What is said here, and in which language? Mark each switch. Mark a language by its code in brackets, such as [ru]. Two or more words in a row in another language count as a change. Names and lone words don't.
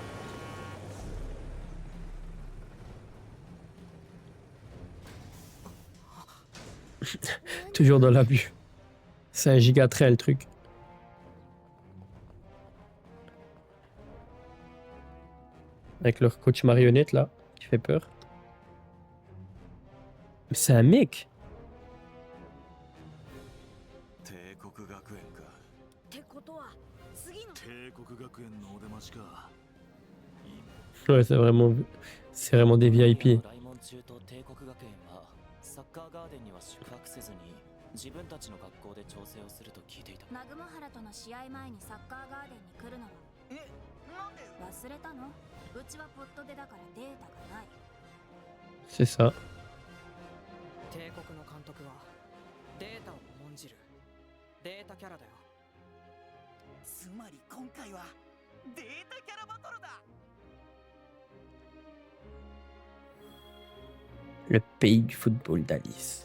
[fr] Toujours dans l'abus. C'est un giga trait le truc. Avec leur coach marionnette là, qui fait peur. Mais c'est un mec. [ja] 帝国学園か。ってことは次の。帝国学園のお出ましか。 [fr] Ouais, c'est vraiment des VIP. [ja] 来門中と帝国学園はサッカーガーデンには宿泊せずに自分たちの学校で調整をすると聞いていた。ナグモハラとの試合前にサッカーガーデンに来るのはえ、なんで忘れたの？うちはポットでだからデータがない。 [fr] C'est ça. [ja] 帝国の監督はデータを重んじるデータキャラだよ。つまり今回はデータキャラバトルだ。 [fr] Le pays du football d'Alice.